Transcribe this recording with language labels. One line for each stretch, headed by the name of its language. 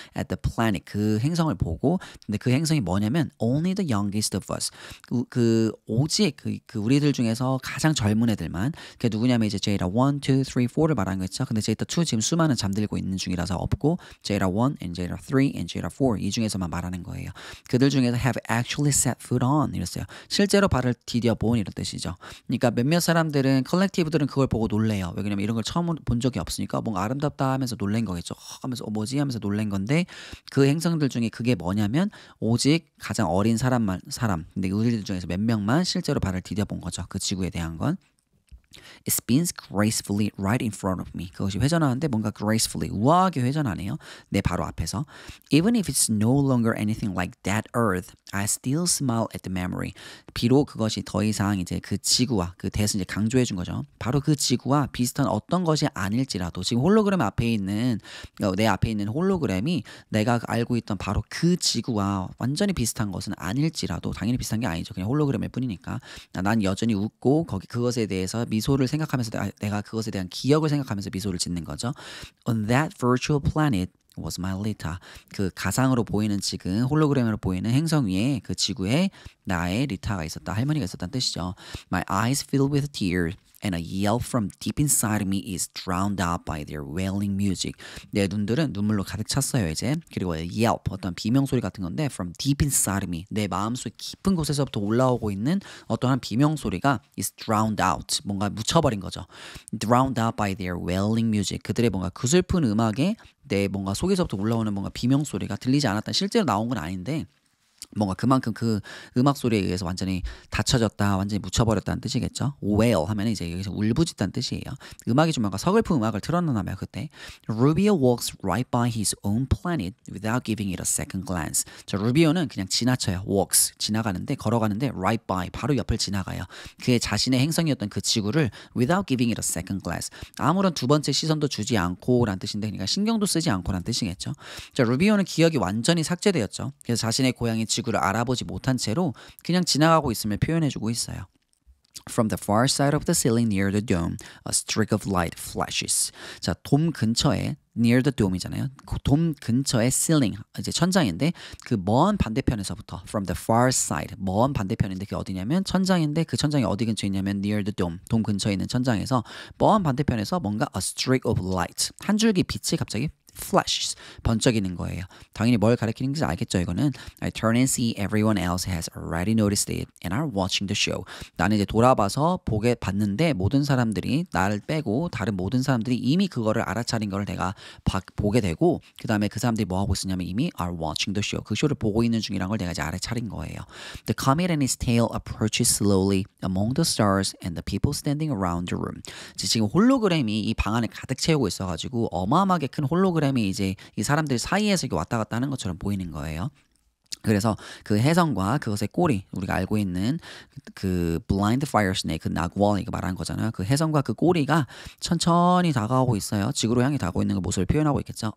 English: At the planet
Korean: 그 행성을 보고 근데 그 행성이 뭐냐면
English: only the youngest of us.
Korean: 오직 그 우리들 중에서 가장 젊은 애들만 그게 누구냐면 이제 제이라 1, 2, 3, 4를 말하는 거죠. 근데 제이라 2 지금 수많은 잠들고 있는 중이라서 없고 제이라 1 and 제이라 3 and 제이라 4 이 중에서만 말하는 거예요. 그들 중에서
English: have actually set foot on
Korean: 이랬어요. 실제로 발을 디뎌본 이런 뜻이죠. 그러니까 몇몇 사람들은 컬렉티브들은 그걸 보고 놀래요. 왜냐면 이런 걸 처음 본 적이 없으니까 뭔가 아름답다 하면서 놀란 거겠죠. 하면서 뭐지 하면서 놀란 건데 그 행성들 중에 그게 뭐냐면 오직 가장 어린 사람 근데 우리들 중에서 몇 명만 실제로 발을 디뎌본 거죠. 그 지구에 대한 건.
English: It spins gracefully right in front of me.
Korean: 그것이 회전하는데 뭔가 gracefully 우아하게 회전하네요. 내 바로 앞에서.
English: Even if it's no longer anything like that earth, I still smile at the memory.
Korean: 비록 그것이 더 이상 이제 그 지구와 그 대해서 이제 강조해 준 거죠. 바로 그 지구와 비슷한 어떤 것이 아닐지라도 지금 홀로그램 앞에 있는 내 앞에 있는 홀로그램이 내가 알고 있던 바로 그 지구와 완전히 비슷한 것은 아닐지라도 당연히 비슷한 게 아니죠. 그냥 홀로그램일 뿐이니까. 난 여전히 웃고 그것에 대해서 미소를 생각하면서 내가 그것에 대한 기억을 생각하면서 미소를 짓는 거죠.
English: On that virtual planet was my Lita.
Korean: 그 가상으로 보이는 지금 홀로그램으로 보이는 행성 위에 그 지구에 나의 리타가 있었다. 할머니가 있었다는 뜻이죠.
English: My eyes filled with tears. And a yell from deep inside me is drowned out by their wailing music.
Korean: 내 눈들은 눈물로 가득 찼어요 이제. 그리고 yelp 어떤 비명 소리 같은 건데
English: from deep inside me
Korean: 내 마음속 깊은 곳에서부터 올라오고 있는 어떠한 비명 소리가
English: is drowned out
Korean: 뭔가 묻혀버린 거죠.
English: Drowned out by their wailing music
Korean: 그들의 뭔가 그 슬픈 음악에 내 뭔가 속에서부터 올라오는 뭔가 비명 소리가 들리지 않았다. 실제로 나온 건 아닌데. 뭔가 그만큼 그 음악 소리에 의해서 완전히 닫혀졌다, 완전히 묻혀버렸다는 뜻이겠죠. wail 하면 이제 여기서 울부짖다는 뜻이에요. 음악이 좀 뭔가 서글픈 음악을 틀어놓나봐요 그때.
English: Rubio walks right by his own planet without giving it a second glance.
Korean: 자, 루비오는 그냥 지나쳐요. walks 지나가는데 걸어가는데
English: right by
Korean: 바로 옆을 지나가요. 그의 자신의 행성이었던 그 지구를
English: without giving it a second glance.
Korean: 아무런 두 번째 시선도 주지 않고란 뜻인데, 그러니까 신경도 쓰지 않고란 뜻이겠죠. 자, 루비오는 기억이 완전히 삭제되었죠. 그래서 자신의 고향인 지구를 알아보지 못한 채로 그냥 지나가고 있음을 표현해주고 있어요.
English: From the far side of the ceiling near the dome, a streak of light flashes.
Korean: 자, 돔 근처에
English: near the dome
Korean: 이잖아요. 그 돔 근처에 ceiling, 이제 천장인데 그 먼 반대편에서부터
English: from the far side,
Korean: 먼 반대편인데 그게 어디냐면 천장인데 그 천장이 어디 근처에 있냐면 near the dome, 돔 근처에 있는 천장에서 먼 반대편에서 뭔가
English: a streak of light,
Korean: 한 줄기 빛이 갑자기 flashes, 번쩍이는 거예요. 당연히 뭘 가리키는지 알겠죠, 이거는.
English: I turn and see everyone else has already noticed it and are watching the show.
Korean: 나는 이제 돌아봐서 보게 봤는데 모든 사람들이 나를 빼고 다른 모든 사람들이 이미 그거를 알아차린 걸 내가 보게 되고, 그 다음에 그 사람들이 뭐 하고 있었냐면 이미
English: are watching the show,
Korean: 그 쇼를 보고 있는 중이란 걸 내가 이제 알아차린 거예요.
English: The comet and its tail approaches slowly among the stars and the people standing around the room.
Korean: 지금 홀로그램이 이 방 안에 가득 채우고 있어가지고 어마어마하게 큰 홀로그램이 이제 이 사람들 사이에서 이렇게 왔다 갔다 하는 것처럼 보이는 거예요. 그래서 그 혜성과 그것의 꼬리, 우리가 알고 있는 그
English: blind fire snake,
Korean: 그 나구월 이거 말하는 거잖아요. 그 혜성과 그 꼬리가 천천히 다가오고 있어요. 지구로 향해 다가오고 있는 그 모습을 표현하고 있겠죠.